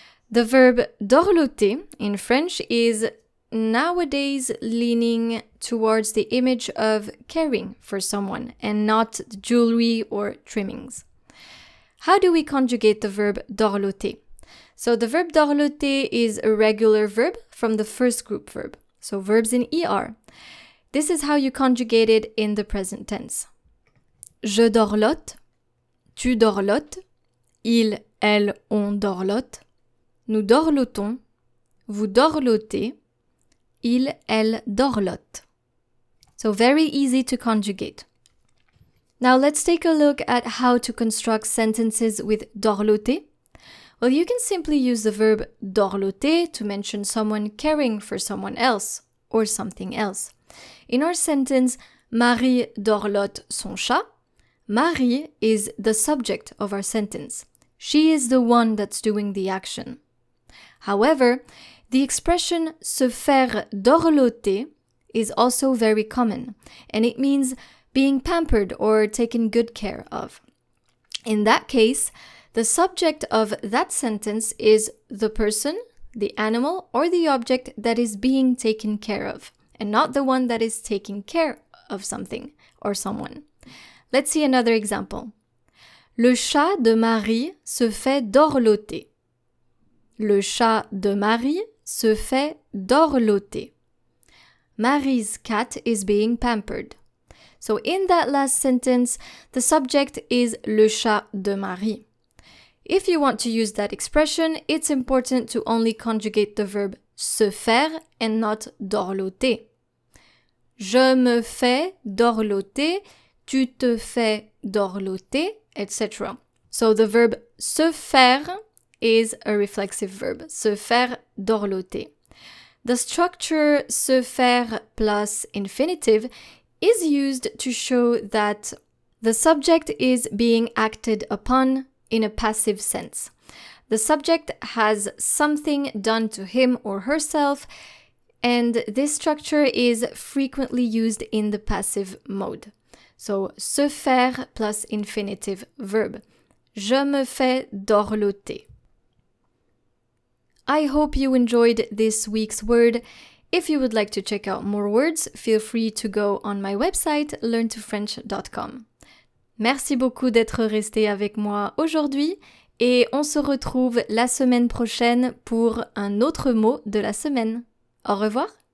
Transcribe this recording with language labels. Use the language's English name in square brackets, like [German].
[English] The verb dorloter in French is nowadays leaning towards the image of caring for someone and not jewelry or trimmings. How do we conjugate the verb dorloter? So the verb dorloter is a regular verb from the first group verb, so verbs in ER. This is how you conjugate it in the present tense. [French] Je dorlote, tu dorlotes, il, elle, on dorlote, nous dorlotons, vous dorlotez, il, elle dorlote. [English] So very easy to conjugate. Now let's take a look at how to construct sentences with dorloter. Well, you can simply use the verb dorloter to mention someone caring for someone else or something else. In our sentence, [French] Marie dorlote son chat, [English] Marie is the subject of our sentence. She is the one that's doing the action. However, the expression se faire dorloter is also very common, and it means being pampered or taken good care of. In that case, the subject of that sentence is the person, the animal, or the object that is being taken care of, and not the one that is taking care of something or someone. Let's see another example. [French] Le chat de Marie se fait dorloter. Le chat de Marie se fait dorloter. [English] Marie's cat is being pampered. So in that last sentence, the subject is [French] le chat de Marie. [English] If you want to use that expression, it's important to only conjugate the verb se faire and not dorloter. [French] Je me fais dorloter, tu te fais dorloter, etc. [English] So the verb se faire is a reflexive verb, se faire dorloter. The structure se faire plus infinitive is used to show that the subject is being acted upon in a passive sense. The subject has something done to him or herself, and this structure is frequently used in the passive mode. So, se faire plus infinitive verb. [French] Je me fais dorloter. [English] I hope you enjoyed this week's word. If you would like to check out more words, feel free to go on my website, learntofrench.com. [French] Merci beaucoup d'être resté avec moi aujourd'hui et on se retrouve la semaine prochaine pour un autre mot de la semaine. Au revoir!